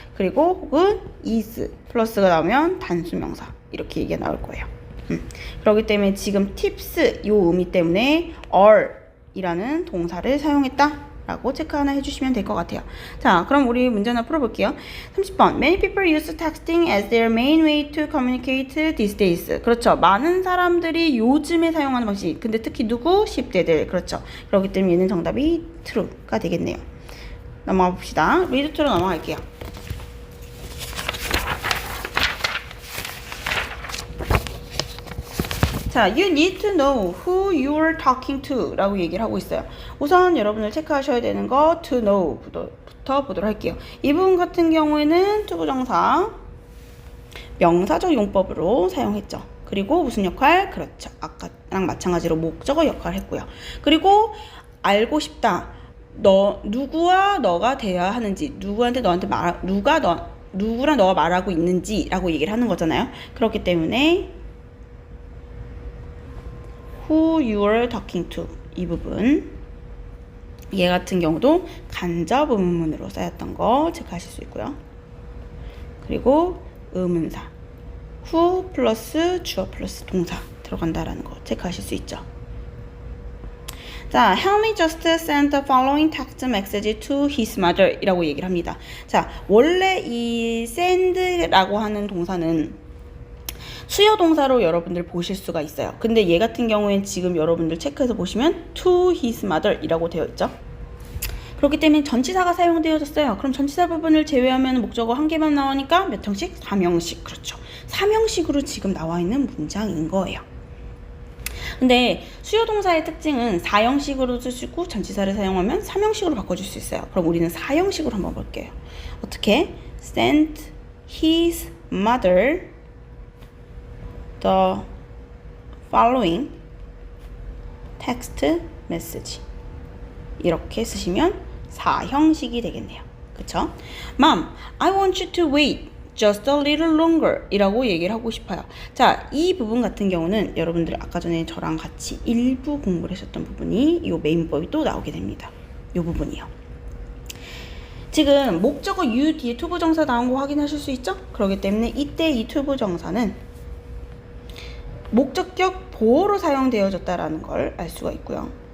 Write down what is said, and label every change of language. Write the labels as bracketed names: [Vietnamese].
[Korean] 그리고 혹은 is 플러스가 나오면 단수 명사 이렇게 얘기가 나올 거예요. 그렇기 때문에 지금 tips 요 의미 때문에 are 이라는 동사를 사용했다 라고 체크 하나 해주시면 될 것 같아요. 자, 그럼 우리 문제 하나 풀어볼게요. 30번. [English] Many people use texting as their main way to communicate these days. [Korean] 그렇죠. 많은 사람들이 요즘에 사용하는 방식. 근데 특히 누구? 10대들. 그렇죠. 그렇기 때문에 얘는 정답이 true가 되겠네요. 넘어가 봅시다. read to로 넘어갈게요. [English] 자, you need to know who you're talking to [Korean] 라고 얘기를 하고 있어요. 우선 여러분들 체크하셔야 되는 거 to know 부터 보도록 할게요. 이 부분 같은 경우에는 투부정사 명사적 용법으로 사용했죠. 그리고 무슨 역할? 그렇죠. 아까랑 마찬가지로 목적어 역할을 했고요. 그리고 알고 싶다. 누구와 너가 돼야 하는지, 누구한테 너한테 누구랑 너가 말하고 있는지라고 얘기를 하는 거잖아요. 그렇기 때문에 [English] who you are talking to [Korean] 이 부분 얘 같은 경우도 간접 의문문으로 쌓였던 거 체크하실 수 있고요. 그리고 의문사 who 플러스 주어 플러스 동사 들어간다라는 거 체크하실 수 있죠. [English] 자, Helmy just sent the following text message to his mother [Korean] 이라고 얘기를 합니다. 자, 원래 이 send라고 하는 동사는 수요 동사로 여러분들 보실 수가 있어요. 근데 얘 같은 경우엔 지금 여러분들 체크해서 보시면 [English] to his mother [Korean] 이라고 되어 있죠. 그렇기 때문에 전치사가 사용되어졌어요. 그럼 전치사 부분을 제외하면 목적어 한 개만 나오니까 몇 형식? 3형식. 그렇죠. 3형식으로 지금 나와 있는 문장인 거예요. 근데 수요 동사의 특징은 4형식으로 쓰시고 전치사를 사용하면 3형식으로 바꿔줄 수 있어요. 그럼 우리는 4형식으로 한번 볼게요. 어떻게? [English] Sent his mother the following text message [Korean] 이렇게 쓰시면 4형식이 되겠네요. 그쵸? [English] Mom, I want you to wait just a little longer [Korean] 이라고 얘기를 하고 싶어요. 자, 이 부분 같은 경우는 여러분들 아까 전에 저랑 같이 일부 공부를 하셨던 부분이 이 메인법이 또 나오게 됩니다. 이 부분이요. 지금 목적어 you 뒤에 투부정사 나온 거 확인하실 수 있죠? 그렇기 때문에 이때 이 투부정사는 목적격 보어로 사용되어졌다라는 걸 알 수가 있고요.